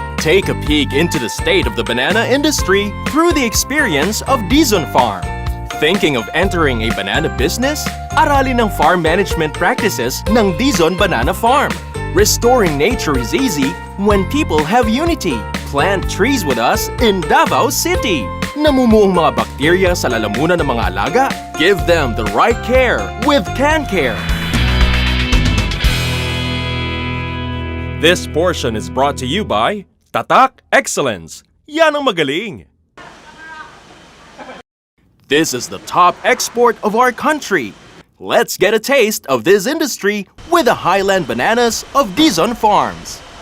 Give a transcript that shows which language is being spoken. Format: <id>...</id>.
<en>Take a peek into the state of the banana industry through the experience of Dizon Farm. Thinking of entering a banana business?</en> <tl>Aralin ang farm management practices ng Dizon Banana Farm.</tl> <en>Restoring nature is easy when people have unity. Plant trees with us in Davao City.</en> <tl>Namumuong mga bakterya sa lalamunan ng mga alaga?</tl> <en>Give them the right care with Canh. This portion is brought to you by Tatak Excellence.</en> <tl>Yan ang magaling.</tl> <en>This is the top export of our country. Let's get a taste of this industry with the Highland bananas of Dizon Farms.</en>